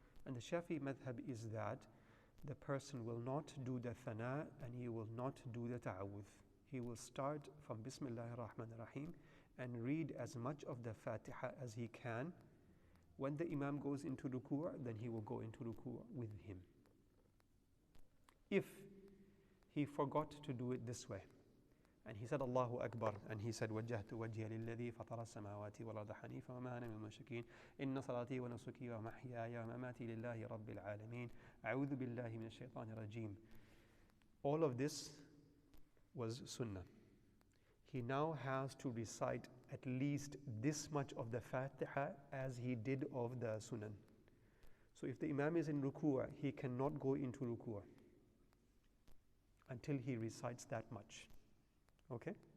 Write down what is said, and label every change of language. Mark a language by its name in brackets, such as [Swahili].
[English] And the Shafi madhab is that the person will not do the thana and he will not do the ta'awudh. He will start from Bismillahir Rahmanir Rahim and read as much of the Fatiha as he can. When the Imam goes into ruku', then he will go into ruku' with him. If he forgot to do it this way, and he said [Arabic] Allahu Akbar, and he said وَجَّهْتُ وَجْهِيَ لِلَّذِي فَطَرَ السَّمَاوَاتِ وَالْأَرْضَ حَنِيفًا وَمَا أَنَا مِنَ الْمُشْرِكِينَ إِنَّ صَلَاتِي وَنُسُكِي وَمَحْيَايَ وَمَمَاتِي لِلَّهِ رَبِّ الْعَالَمِينَ أَعُوذُ بِاللَّهِ مِنَ الشَّيْطَانِ الرَّجِيمِ. [English] All of this was sunnah. He now has to recite at least this much of the Fatiha as he did of the Sunan. So if the Imam is in ruku', he cannot go into ruku' until he recites that much. Okay?